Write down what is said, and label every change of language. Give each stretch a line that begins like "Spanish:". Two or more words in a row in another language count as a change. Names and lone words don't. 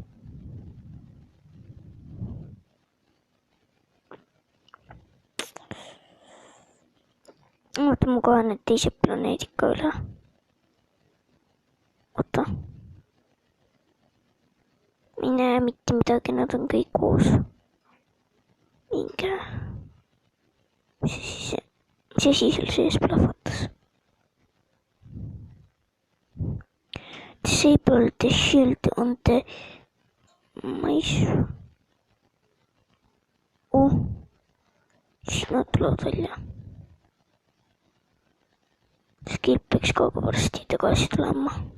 Estonian: Oota, ma kohe need teised planeedid ka üle. Oota. Ma ei näe mitte midagi, nad on kõik koos. Minge. Mis asi seal sees plahvatas?
English: Disable the shield on the mais.
Estonian: Siis nad tulevad välja. Skip peaks ka varsti tagasi tulema.